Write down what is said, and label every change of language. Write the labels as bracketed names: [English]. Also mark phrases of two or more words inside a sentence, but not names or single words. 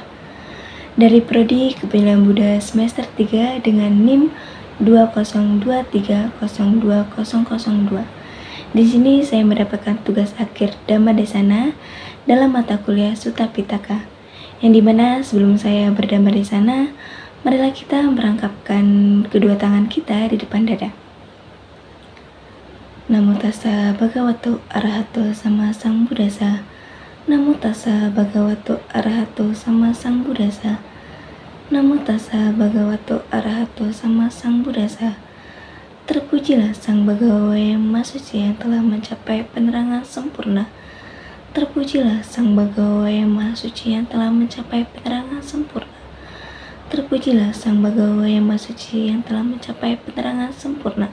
[Indonesian] Dari Prodi Kepemimpinan Buddha semester 3 dengan NIM 2023020002. Di sini saya mendapatkan tugas akhir Dhamma Desana dalam mata kuliah Sutta Pitaka, yang dimana sebelum saya berdhamma di sana, marilah kita merangkapkan kedua tangan kita di depan dada. [Pali] Namo tassa bhagavato arahato sama sang buddhasa. Namo tassa bhagavato arahato sama sang buddhasa. Namo tassa bhagavato arahato sama sang buddhasa. [Indonesian] Terpujilah Sang Bhagawa yang Maha Suci yang telah mencapai penerangan sempurna. Terpujilah Sang Bhagawa yang Maha Suci yang telah mencapai penerangan sempurna. Terpujilah Sang Bhagawa yang Maha Suci yang telah mencapai penerangan sempurna.